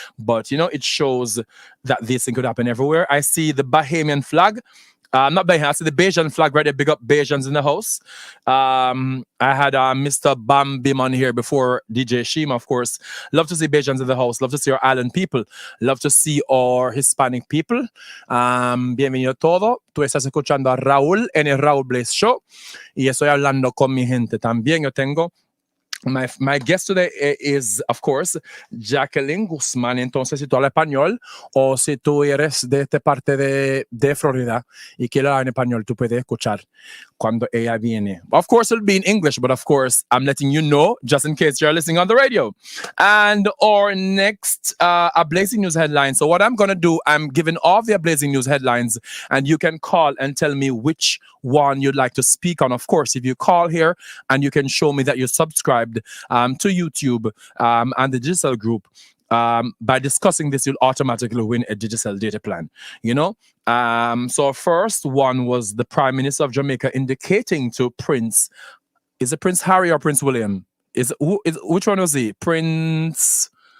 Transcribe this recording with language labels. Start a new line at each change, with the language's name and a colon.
English: But, it shows that this thing could happen everywhere. I see the Bahamian flag. Not Bahamian, I see the Bajan flag right there. Big up Bajans in the house. I had Mr. Bam Bim on here before, DJ Shima, of course. Love to see Bajans in the house. Love to see our island people. Love to see our Hispanic people.
Spanish: Bienvenido todo. Tú estás escuchando a Raúl en el Raúl Blaze Show. Y estoy hablando con mi gente también. Yo tengo
English: My guest today is, of course, Jacqueline Guzman.
Spanish: Entonces, si tú hablas español o si tú eres de esta parte de Florida y quieres hablar en español, tú puedes escuchar cuando ella viene.
English: Of course, it'll be in English, but of course, I'm letting you know just in case you're listening on the radio. And our next Blazing News headline. So what I'm going to do, I'm giving all the Blazing News headlines, and you can call and tell me which one you'd like to speak on. Of course, if you call here and you can show me that you're subscribed to YouTube and the digital group, by discussing this, you'll automatically win a digital data plan, So first one was the Prime Minister of Jamaica indicating to Prince, is it Prince Harry or Prince William? Which one was he? Prince